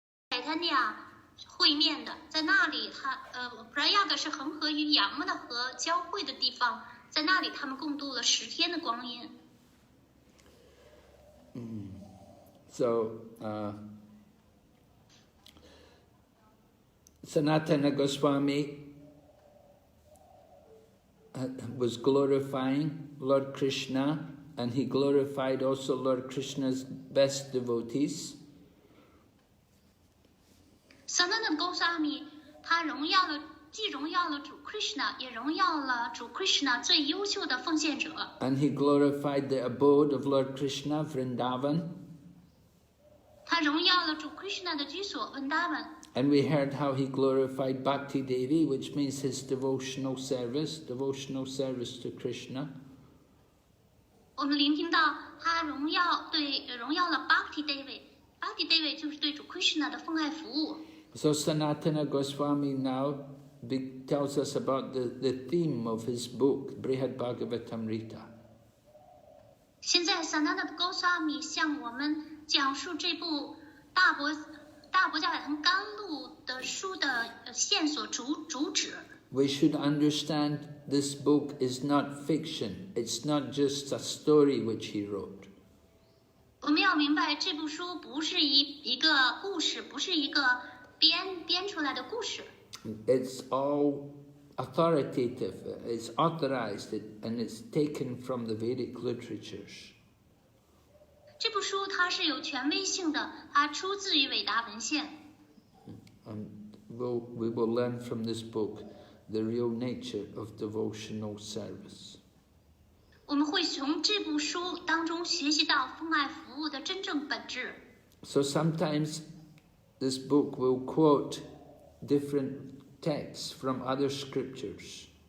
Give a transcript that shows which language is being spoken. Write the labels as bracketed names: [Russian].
[Chinese] 海滩尼亚会面的，在那里Prayaga 是恒河与雅穆纳河交汇的地方，在那里他们共度了10天的光阴。 [English] So, Sanatana Goswami was glorifying Lord Krishna, and he glorified also Lord Krishna's best devotees. [Chinese] Sanatana Goswami 他既荣耀了主 Krishna， 也荣耀了主 Krishna 最优秀的奉献者。 [English] And he glorified the abode of Lord Krishna, Vrindavan. [Chinese] 他荣耀了主 Krishna 的居所 Vrindavan。 [English] And we heard how he glorified Bhakti Devi, which means his devotional service to Krishna. [Chinese] 我们聆听到他荣耀了 Bhakti Devi。Bhakti Devi 就是对主 Krishna 的奉爱服务。 [English] So Sanatana Goswami now tells us about the theme of his book, Brhad Bhagavatamrta. [Chinese] 现在 Sanatana Goswami 向我们讲述这部大伯加百腾甘露的书的线索主旨。 [English] We should understand this book is not fiction. It's not just a story which he wrote. [Chinese] 我们要明白，这部书不是一个故事，不是一个编出来的故事。 [English] It's all authoritative. It's authorized, and it's taken from the Vedic literatures. [Chinese] 这部书它是有权威性的，它出自于伟大文献。 [English] And we will learn from this book the real nature of devotional service. [Chinese] 我们会从这部书当中学习到奉爱服务的真正本质。 [English] So sometimes this book will quote different texts from other scriptures.